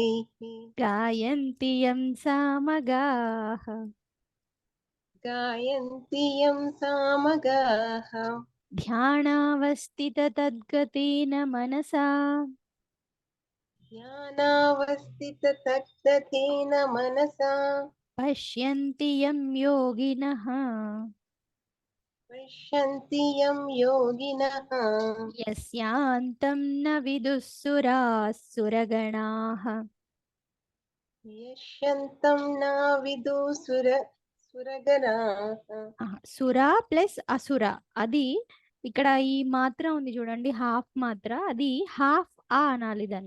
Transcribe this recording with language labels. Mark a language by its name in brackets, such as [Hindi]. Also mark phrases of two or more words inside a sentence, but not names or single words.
[Sanskrit] గాయంతి యం సామగాః గాయంతి యం సామగాః ధ్యానావస్థితతద్గతేన మనసా ధ్యానావస్థితతద్గతేన మనసా పశ్యంతి యం యోగినః పశ్యంతి యం యోగినః యస్యాంతం న విదుః సురాః యశ్యంతం నా విదు సురగణాః. [Telugu] సురా ప్లస్ అసుర, అది ఇక్కడ ఈ మాత్ర ఉంది చూడండి, హాఫ్ మాత్ర, అది హాఫ్ ఆ అనాలి దాన్ని.